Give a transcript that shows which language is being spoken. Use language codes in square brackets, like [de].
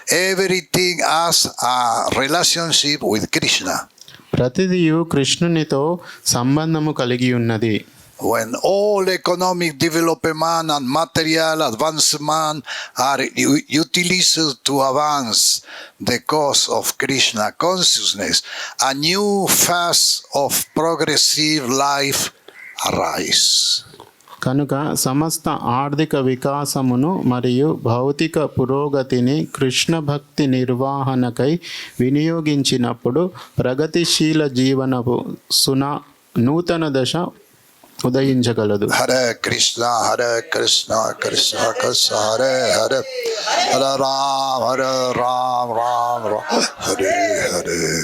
[en] Everything as a relationship with Krishna. [te] ప్రతిదియు కృష్ణునితో సంబంధము కలిగి ఉన్నది. [en] When all economic development and material advancement are utilized to advance the cause of Krishna consciousness, a new phase of progressive life arises. [te] కనుక సమస్త ఆర్థిక వికాసమును మరియు భౌతిక పురోగతిని కృష్ణ భక్తి నిర్వహణకై వినియోగించినప్పుడు ప్రగతిశీల జీవనపు నూతన దశ ఉదయించగలదు. [sa] హరే కృష్ణ కృష్ణ కృష్ణ హరే హరే, హరే రామ రామ రామ హరే హరే.